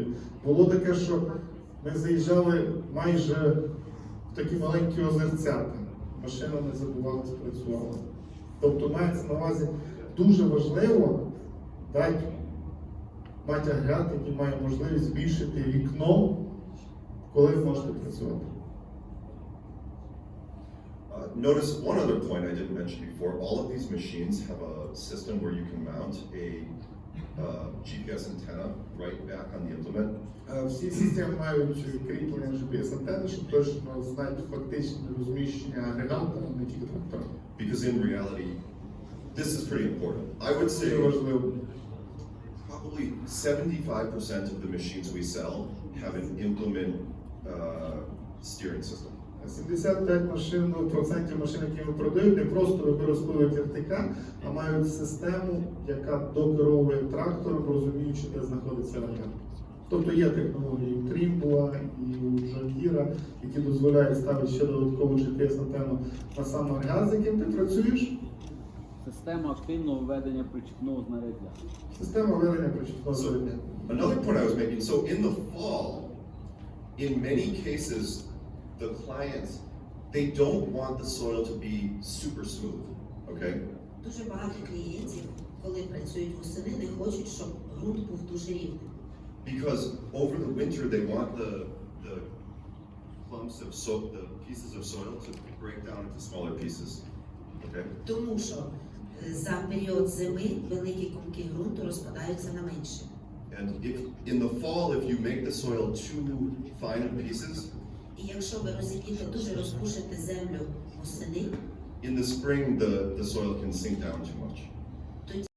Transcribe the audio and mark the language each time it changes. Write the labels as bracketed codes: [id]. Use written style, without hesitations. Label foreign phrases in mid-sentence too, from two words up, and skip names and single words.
[uk] Було таке, що ми заїжджали майже в такі маленькі озерцята. Машина не забувалась, працювала. Тобто мається на увазі дуже важливо дати мати агрегат, який має можливість збільшити вікно, коли ви можете працювати. [en] Notice one other point I didn't mention before. All of these machines have a system where you can mount a GPS antenna right back on the implement. [uk] Всі системи мають кріплення GPS-антени, щоб точно знати фактичне розміщення агрегата, не тільки трактора. [en] Because in reality, this is pretty important. I would [uk] Це [en] say [uk] важливо. [en] probably 75% of the machines we sell have an implement steering system. [uk] 75% машин, які ми продають, не просто використовують РТК, а мають систему, яка докеровує трактором, розуміючи, де знаходиться агрегат. Тобто є технології у Trimble і у Джо Базет, які дозволяють ставити ще додаткову GPS-антенну на сам агрегат, з яким ти працюєш. Система активного введення причіпного знаряддя. Система ведення причіпного [en] So [uk] зарядня. [en] another point I was making, so in the fall, in many cases, the clients, they don't want the soil to be super smooth, okay? [uk] Дуже багато клієнтів, коли працюють восени, не хочуть, щоб ґрунт був дуже рівним. [en] Because over the winter, they want the clumps of the pieces of soil to break down into smaller pieces, okay? [uk] Тому що за період зими великі комки ґрунту розпадаються на менше. [en] And if in the fall, if you make the soil too fine of pieces, [uk] І якщо ви розіб'єте, дуже розпушите землю восени, [en] in the spring, the soil can sink down too much.